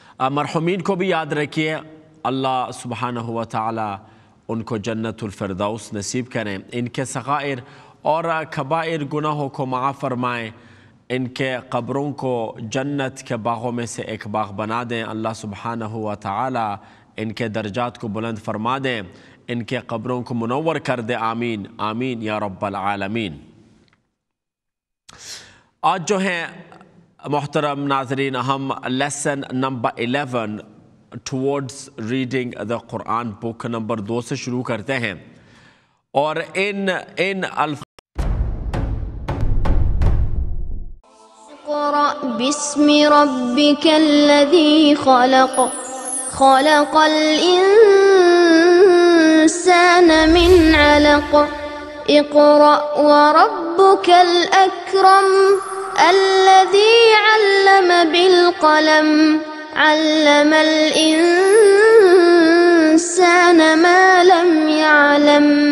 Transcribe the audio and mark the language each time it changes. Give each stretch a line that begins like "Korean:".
Urdu: مرحومین کو بھی یاد رکھیے. اللہ سبحانہ و تعالی ان کو جنت الفردوس نصیب کریں. ان کے صغائر اور کبائر گناہوں کو معاف فرمائیں. ان کے قبروں کو جنت کے باغوں میں سے ایک باغ بنا دیں. اللہ سبحانہ و تعالی ان کے درجات کو بلند فرما دیں. ان کے قبروں کو منور کر دے. آمین آمین یا رب العالمین. آج جو ہیں محترم ناظرین، ہم lesson number 11 towards reading the Quran book number 2 سے شروع کرتے ہیں. اور ان
Arabic: اقرأ باسم ربك الذي خلق خلق الإنسان من علق اقرأ وربك الأكرم الذي علم بالقلم علم الإنسان ما لم يعلم.